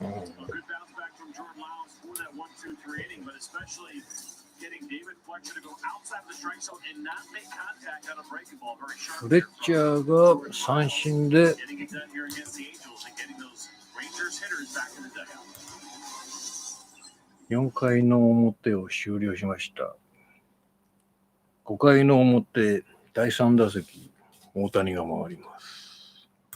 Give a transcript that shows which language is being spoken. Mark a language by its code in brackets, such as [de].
[en] Good bounce back from Jordan Lyles for that 1-2-3 inning, but especially getting David Fletcher to go outside the strike zone and not make contact on a breaking ball. Very sharp. [ja] フレッチャーが三振で [en] Getting it done here against the Angels and getting those Rangers hitters back in the dugout. [ja] 4回の表を終了しました。5回の表、第3打席、大谷が回ります。